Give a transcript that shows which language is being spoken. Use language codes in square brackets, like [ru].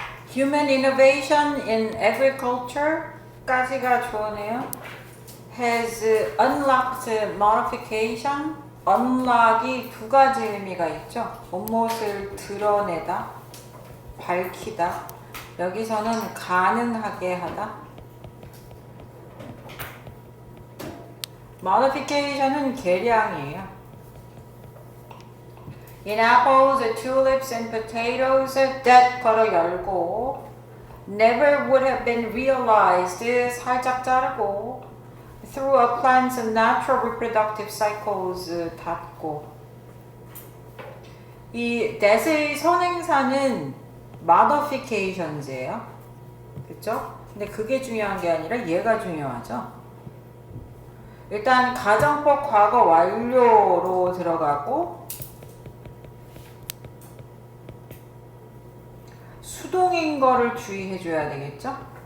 [en] Human innovation in agriculture [ko] 까지가 좋으네요. [en] Has unlocked modification. [ko] unlock이 두 가지 의미가 있죠. 못못을 드러내다, 밝히다. 여기서는 가능하게 하다. modification은 개량이에요. [en] In apples, tulips, and potatoes, that [ko] 괄호 열고 [en] never would have been realized, [ko] 살짝 자르고 [en] through a plant's natural reproductive cycles, [ko] 닫고 이 that의 선행사는 modifications예요. 그쵸? 근데 그게 중요한 게 아니라 얘가 중요하죠. 일단 가정법 과거 완료로 들어가고 수동인 거를 주의해 줘야 되겠죠?